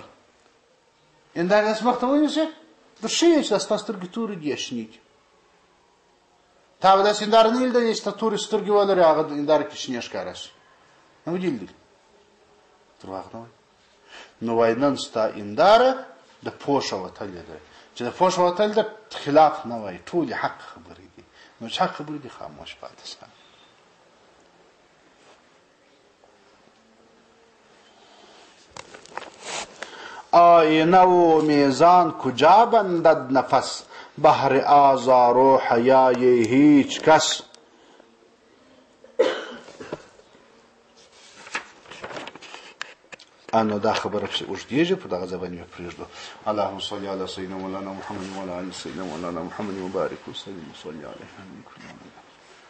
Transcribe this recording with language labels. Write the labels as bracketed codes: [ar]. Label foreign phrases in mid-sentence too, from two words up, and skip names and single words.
[ps] اندار داسې مخ ته ونیسې در ښیې چې دا ستا سترګې تورې دي یا شنې دي تا به داسې انداره نه لیدلې چې ته تورې سترګې ولرې هغه انداره کې شنې ښکاره شي نه به دې لیدلي دروغ نه وایي نو وایي نن ستا انداره د پوښه وتلې ده چې د پوښه وتل ده خلاف نه وایي ټولې حق خبرې دي نو چې حق خبرې دي خاموش پاتې شه [fa] آینه و میزان کجا بندد نفس بهر آزار و حیای هیچ کس [ps] انا دا خبره پسې اوږدېږي په دغه ځای باندې پرېږدو [ar] اللهم صل علی سیدنا مولانا محمد وعلى ال سیدنا مولانا محمد وبارک وسلم وصلی علیه